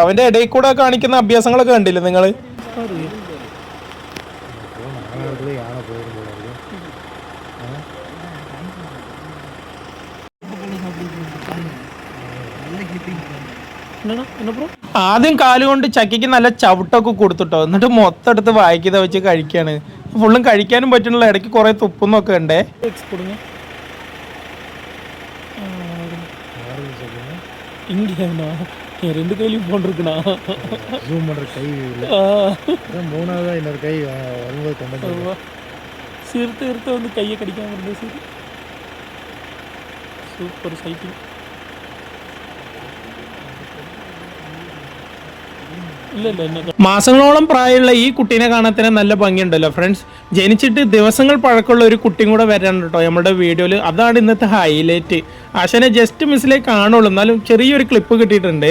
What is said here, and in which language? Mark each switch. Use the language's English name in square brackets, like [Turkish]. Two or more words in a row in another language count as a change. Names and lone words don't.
[Malayalam] അവന്റെ ഇടയിൽ കൂടെ കാണിക്കുന്ന അഭ്യാസങ്ങളൊക്കെ കണ്ടില്ലേ നിങ്ങള്? ആദ്യം കാലുകൊണ്ട് ചക്കയ്ക്ക് നല്ല ചവിട്ടൊക്കെ കൊടുത്തിട്ടോ, എന്നിട്ട് മൊത്തം എടുത്ത് വായിക്കുന്ന വെച്ച് കഴിക്കാണ്. ഫുള്ളും കഴിക്കാനും പറ്റുന്നില്ല, ഇടയ്ക്ക് കുറെ തുപ്പുന്നൊക്കെ ഉണ്ടേ. [Tamil] ரெண்டு கையிலும் போன்றிருக்குண்ணா. ஜூம் பண்ற கை இல்ல. மூணாவதா இன்னொரு கை வரும்போது கொண்டு சிறுத்தை வந்து கையை கடிக்காம இருந்தது. சரி, [English] super sighting. [Malayalam] മാസങ്ങളോളം പ്രായമുള്ള ഈ കുട്ടീനെ കാണാൻ തന്നെ നല്ല ഭംഗിയുണ്ടല്ലോ ഫ്രണ്ട്സ്. ജനിച്ചിട്ട് ദിവസങ്ങൾ പഴക്കമുള്ള ഒരു കുട്ടിയും കൂടെ വരാണ് കേട്ടോ നമ്മുടെ വീഡിയോയിൽ. അതാണ് ഇന്നത്തെ ഹൈലൈറ്റ്. ആശാനെ ജസ്റ്റ് മിസ്സിലേക്ക് കാണുള്ളൂ, എന്നാലും ചെറിയൊരു ക്ലിപ്പ് കിട്ടിയിട്ടുണ്ട്.